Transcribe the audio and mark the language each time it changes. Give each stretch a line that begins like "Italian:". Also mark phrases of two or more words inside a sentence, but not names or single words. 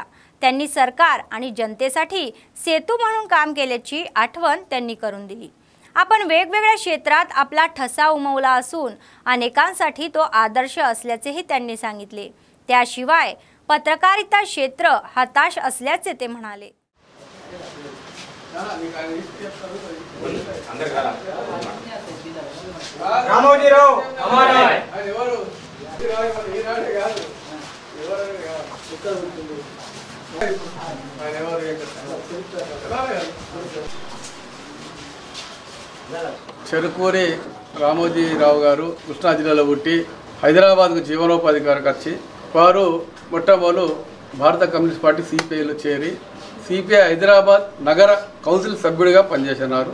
Marathi: त्यांनी सरकार आणि जनतेसाठी सेतू म्हणून काम केल्याची आठवण त्यांनी करून दिली. आपण वेगवेगळ्या क्षेत्रात आपला ठसा उमवला असून अनेकांसाठी तो आदर्श असल्याचेही त्यांनी सांगितले. त्याशिवाय पत्रकारिता क्षेत्र हताश असल्याचे ते म्हणाले.
Telugu: రామోజీరావు చెరుకూరి రామోజీరావు గారు కృష్ణా జిల్లాలో పుట్టి హైదరాబాద్కు జీవనోపాధి కొరకు వచ్చి వారు మొట్టమొదలు భారత కమ్యూనిస్ట్ పార్టీ సిపిఐలో చేరి సిపిఐ హైదరాబాద్ నగర కౌన్సిల్ సభ్యుడిగా పనిచేస్తున్నారు.